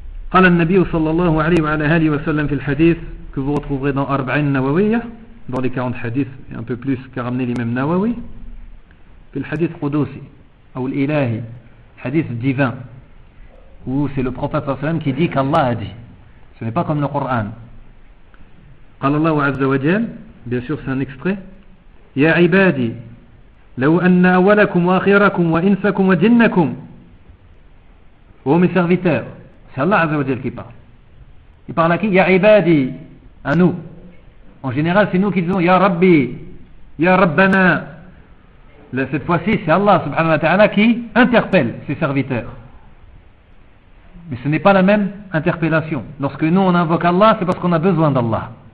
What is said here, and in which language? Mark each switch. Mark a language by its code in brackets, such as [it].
[ar] قال النبي صلى الله عليه وعلى آله وسلم في الحديث [fr] que vous retrouverez dans 40 نووية dans les 40 حديث un peu plus qu'a ramené l'imam نووي [ar] في الحديث قدوسي أو الإلهي حديث [fr] divin où c'est le prophète صلى الله عليه وسلم qui dit qu'Allah a dit, ce n'est pas comme le Coran. [ar] قال الله عز وجل, [fr] bien sûr c'est un extrait, [ar] يا عبادي لو أن أولكم وآخركم وإنسكم وجنكم هو من [fr] serviteur. C'est Allah Azza wa Jal qui parle. Il parle à qui? [ar] Ya Ibadi, [fr] à nous. En général, c'est nous qui disons [ar] Ya Rabbi, Ya Rabbana. [fr] Là, cette fois-ci, c'est Allah subhanahu wa ta'ala qui interpelle ses serviteurs. Mais ce n'est pas la même interpellation. Lorsque nous, on invoque Allah, c'est parce qu'on a besoin d'Allah.